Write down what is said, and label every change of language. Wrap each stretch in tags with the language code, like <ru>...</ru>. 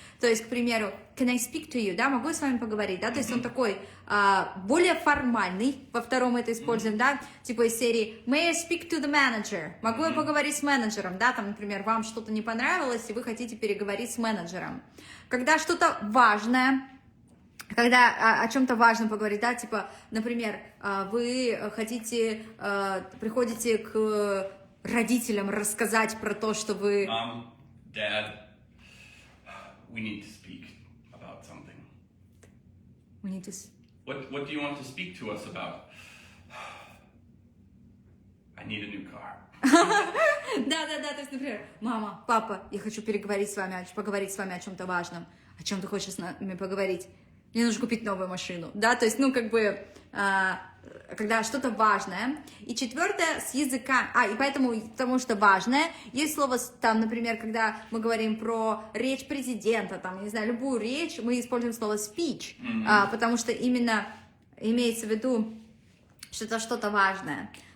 <ru>То есть, к примеру,</ru> <en>can I speak to you,</en> <ru>да, могу я с вами поговорить, да, то есть он такой более формальный, во втором мы это используем, да, типа из серии</ru> <en>may I speak to the manager,</en> <ru>могу я поговорить с менеджером, да, там, например, вам что-то не понравилось, и вы хотите переговорить с менеджером. Когда что-то важное, когда о чем-то важном поговорить, да, типа, например, вы хотите, приходите к родителям рассказать про то, что вы...</ru> <en>Dad, we need to speak about something. We need to... What do you want to speak to us about? I need a new car.</en> <ru>Да, то есть, например, мама, папа, я хочу поговорить с вами о чем-то важном. О чем ты хочешь с нами поговорить? Мне нужно купить новую машину, да, то есть, ну, как бы, когда что-то важное. И четвертое, с языка, и потому что важное, есть слово, там, например, когда мы говорим про речь президента, там, не знаю, любую речь, мы используем слово speech, потому что именно имеется в виду, что это что-то важное.</ru>